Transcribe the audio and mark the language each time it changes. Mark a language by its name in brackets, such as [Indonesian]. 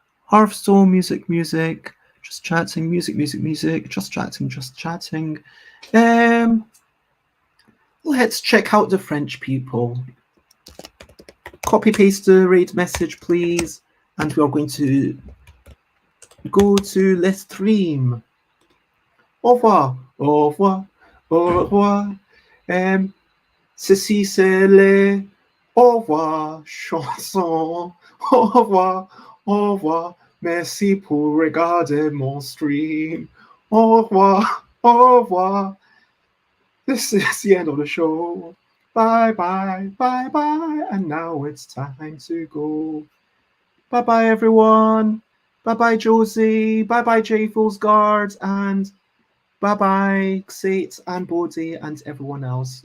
[English] Hearthstone, music, just chatting, music, just chatting. Let's check out the French people. Copy paste the raid message, please, and we are going to go to [French] le stream. Au revoir, au revoir, au revoir. Ceci c'est les au revoir chansons. Au revoir, au revoir. Merci pour regarder mon stream. Au revoir, au revoir. [English] This is the end of the show. Bye, bye, bye, bye. And now it's time to go. Bye, bye, everyone. Bye, bye, Josie. Bye, bye, J Fool's Guards. And bye, bye, Xate and Bodhi and everyone else.